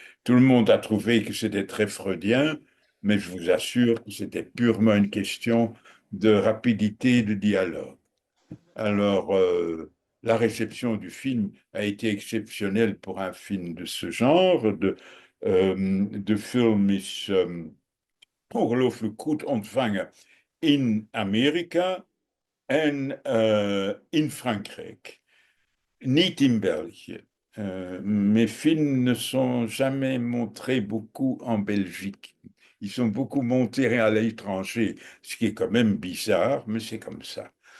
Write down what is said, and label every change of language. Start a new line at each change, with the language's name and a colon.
French: Tout le monde a trouvé que c'était très freudien, mais je vous assure que c'était purement une question de rapidité de dialogue. Alors, la réception du film a été exceptionnelle pour un film de ce genre.
Dutch: De film is ongelooflijk goed ontvangen in Amerika en in Frankrijk. Niet in België.
French: Mes films ne sont jamais montrés beaucoup en Belgique. Ils sont beaucoup montés à l'étranger, ce qui est quand même bizarre, mais c'est comme ça.